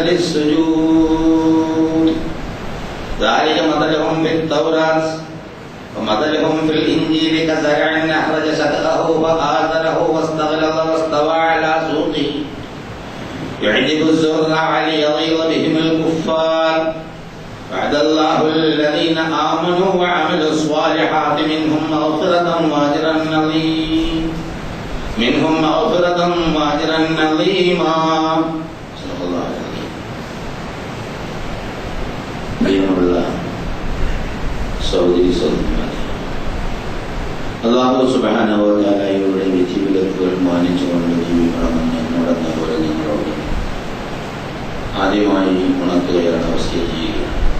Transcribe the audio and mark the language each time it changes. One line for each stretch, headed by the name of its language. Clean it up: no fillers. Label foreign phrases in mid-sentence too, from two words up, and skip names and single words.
Arabic: السجود ذلك مثلهم في التوراة ومثلهم في الإنجيل كزرع أخرج شطأه فآزره واستغلظ واستوى على سوقه يعجب الزرع ليغيظ بهم الكفار وعد الله الذين آمنوا وعملوا الصالحات منهم مغفرة وأجرا عظيما. صدق الله العظيم.
Malayalam: പ്രിയമുള്ള സഹോദരി സഹോദരന്മാരെ, അല്ലാഹു
Arabic: سبحانه وتعالى
Malayalam: വിധിവിലക്കുകൾ മാനിച്ചുകൊണ്ട് ജീവിക്കണമെന്ന് എന്നോടെന്ന പോലെ നിങ്ങളോട് ആദ്യമായി ഉണർത്തുകയാണ്, വസിയ്യ ചെയ്യുകയാണ്.